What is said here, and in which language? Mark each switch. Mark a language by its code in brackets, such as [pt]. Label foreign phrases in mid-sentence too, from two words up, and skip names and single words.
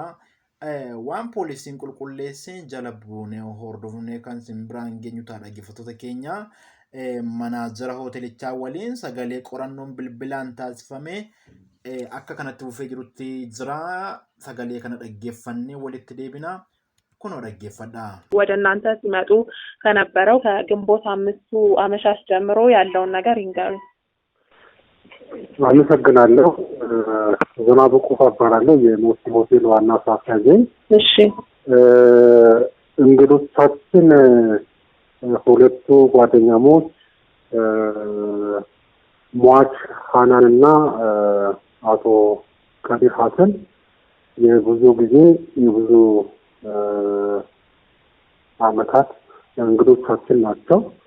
[om] Waan poolisiin qulqulleesse jala buunee hordofnee kan isin biraan geenyu ta'a. Dhaggeeffattoota keenya manaajara hoteelichaa waliin sagalee qorannoon bilbilaan taasifame akka kanatti buufee jirutti jira. Sagalee kana dhaggeeffannee walitti deebina. Kunoo dhaggeeffadha. [am] ወደ እናንተ ሲመጡ ከነበረው ከግንቦት 5ቱ አመሻሽ ጀምሮ ያለውን ነገር ይንገሩኝ። አመሰግናለሁ። ዝናቡ ቁፋ እባላለሁ የሞሲ ሆቴል ዋና ስራ አስኪያጅ ነኝ። እሺ እንግዶቻችን ሁለቱ ጓደኛሞች ሟች ሐናንና አቶ ከዲር ሐሰን የብዙ ጊዜ የብዙ አመታት እንግዶቻችን ናቸው።